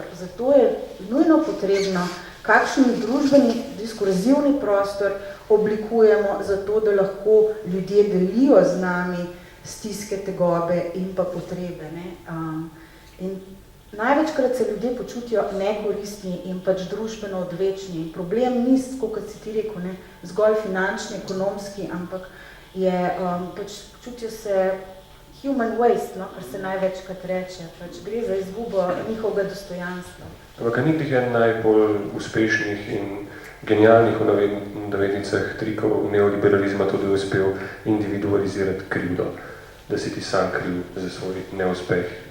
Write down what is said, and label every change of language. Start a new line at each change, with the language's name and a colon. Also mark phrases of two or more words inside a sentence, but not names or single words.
Slovenian: Zato je nujno potrebno, kakšen družbeni diskurzivni prostor oblikujemo zato, da lahko ljudje delijo z nami stiske, tegobe in pa potrebe. Ne? In največkrat se ljudje počutijo nekoristni in pač družbeno odvečni. In problem ni, kot si ti rekel, ne, zgolj finančni, ekonomski, ampak je, pač počutijo se
English: human waste,
Slovenian: no, kar se največkrat reče. Pač gre za izgubo njihovega dostojanstva. Ampak ni tih najbolj uspešnih in genialnih v navednicah trikov neoliberalizma tudi uspel individualizirati krivdo, da si ti sam kriv za svoj neuspeh.